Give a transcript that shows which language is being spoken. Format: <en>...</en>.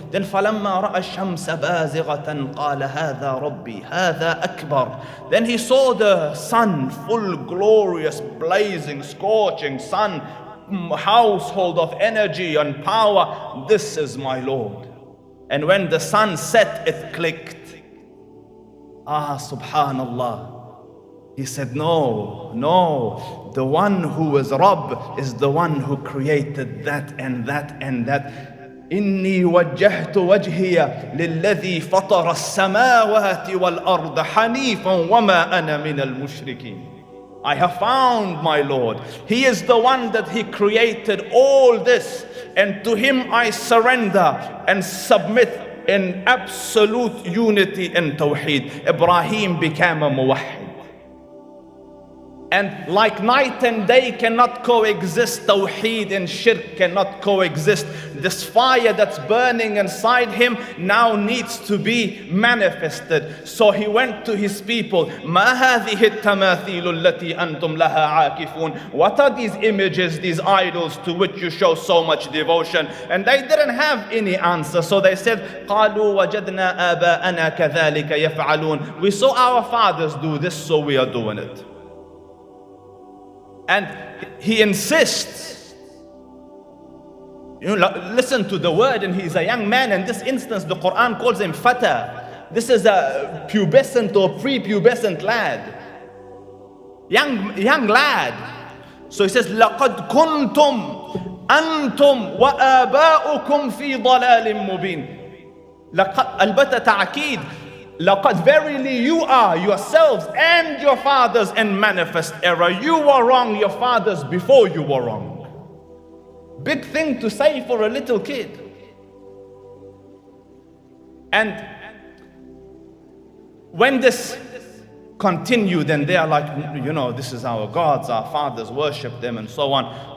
<en>Then</en> <ar>فَلَمَّا رَأَى الشَّمْسَ بَازِغَةً قَالَ هَذَا رَبِّي هَذَا أَكْبَرُ.</ar> <en>Then he saw the sun, full, glorious, blazing, scorching sun, household of energy and power. This is my Lord. And when the sun set, it clicked. Subhanallah. He said, no, the one who is Rabb is the one who created that and that and that.</en> <ar>إني وجهت وجهي للذي فطر السماوات والأرض حنيفا وما أنا من المشركين.</ar> <en>I have found my Lord. He is the one that He created all this, and to Him I surrender and submit in absolute unity and tawheed. Ibrahim became a muwahhid. And like night and day cannot coexist, Tawheed and Shirk cannot coexist. This fire that's burning inside him now needs to be manifested. So he went to his people.</en> <ar>مَا هَذِهِ التَّمَاثِيلُ الَّتِي أَنْتُمْ لَهَا عَاكِفُونَ.</ar> <en>What are these images, these idols to which you show so much devotion? And they didn't have any answer. So they said,</en> <ar>قَالُوا وَجَدْنَا آبَاءَنَا كَذَلِكَ يَفْعَلُونَ.</ar> <en>We saw our fathers do this, so we are doing it. And he insists. You know, listen to the word, and he's a young man. In this instance, the Quran calls him Fata. This is a pubescent or prepubescent lad. Young lad. So he says,</en> <ar>لَقَدْ كُنْتُمْ أَنْتُمْ وَآبَاؤُكُمْ فِي ضَلَالٍ مُبِينٍ. البتة تعكيد. لَقَدْ</ar> <en>verily you are yourselves and your fathers in manifest error. You were wrong, your fathers before you were wrong. Big thing to say for a little kid. And when this continued, and they are like, you know, this is our gods, our fathers worship them and so on.</en>